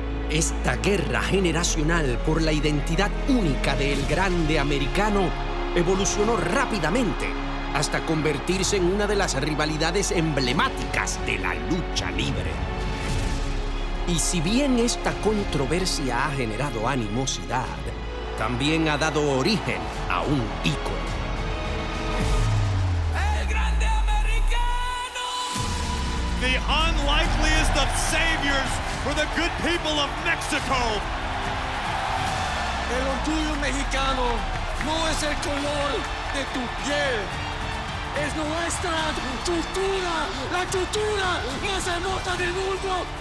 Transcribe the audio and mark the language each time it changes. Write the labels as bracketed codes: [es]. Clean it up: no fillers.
[es] Esta guerra generacional por la identidad única del grande americano evolucionó rápidamente hasta convertirse en una de las rivalidades emblemáticas de la lucha libre. Y si bien esta controversia ha generado animosidad, también ha dado origen a un ícono. ¡El Grande Americano! [en] The unlikeliest of saviors for the good people of Mexico. [es] El orgullo mexicano no es el color de tu piel. Es nuestra cultura, la cultura más hermosa del mundo.